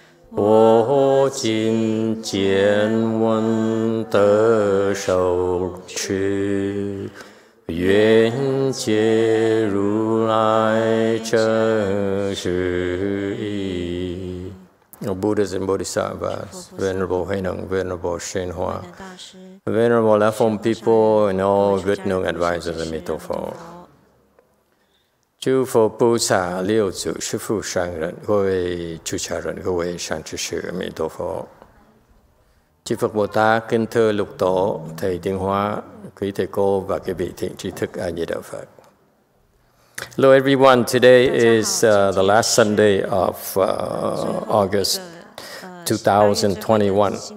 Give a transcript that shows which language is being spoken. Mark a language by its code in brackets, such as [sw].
[zh] 我今见闻得受持，愿解如来真实义。 [en] Buddhas and Bodhisattvas, Venerable Huineng, Venerable Shenhua, Venerable Left-Home people, and all good known advisors of Mitofo. [zh] 诸佛菩萨、六祖、师父、上人、各位出家人、各位善知识，阿弥陀佛。 [vi] Chư Phật Bồ Tát, kính thưa lục tổ, thầy Tiến Hóa, quý thầy cô và các vị thiện tri thức A Di Đà Phật. [en] Hello everyone, today is the last Sunday of August 2021.